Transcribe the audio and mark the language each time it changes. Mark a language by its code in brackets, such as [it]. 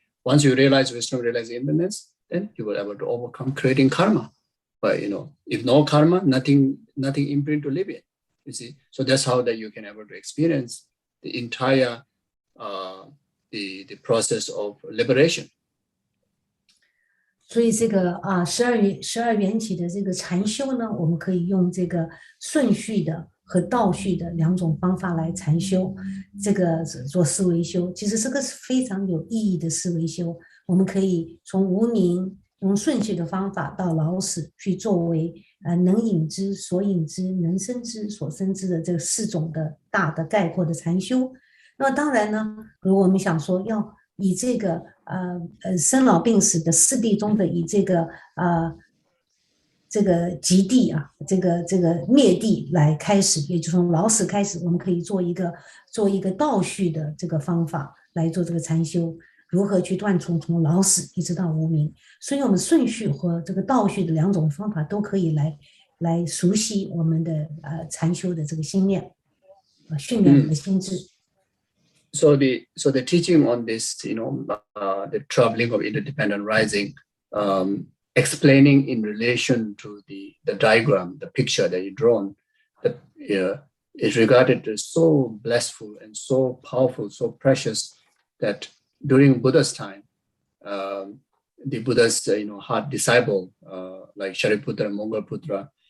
[en] Once you realize wisdom, realizing emptiness, then you will be able to overcome creating karma. But if no karma, nothing imprint to live in. You see, so that's how that you can able to experience the entire the process of liberation. [zh] 所以这个12缘起的这个禅修呢，我们可以用这个顺序的和倒序的两种方法来禅修，这个做思维修，其实这个是非常有意义的思维修。我们可以从无明用顺序的方法到老死去作为能引之、所引之、能生之、所生之的这4种的大的概括的禅修。那么当然呢，如果我们想说要以这个生老病死的4谛中的以这个极谛啊，这个灭谛来开始，也就是从老死开始，我们可以做一个倒序的这个方法来做这个禅修。如何去断除从老死一直到无明，所以我们顺序和这个倒序的2种方法都可以来熟悉我们的禅修的这个心念，训练我们的心智。 [en] So the teaching on this, the traveling of interdependent rising, explaining in relation to the diagram, the picture that you drawn, that is regarded as so blissful and so powerful, so precious, that during Buddha's time, the Buddha's hard disciple like Shariputra and Mongolputra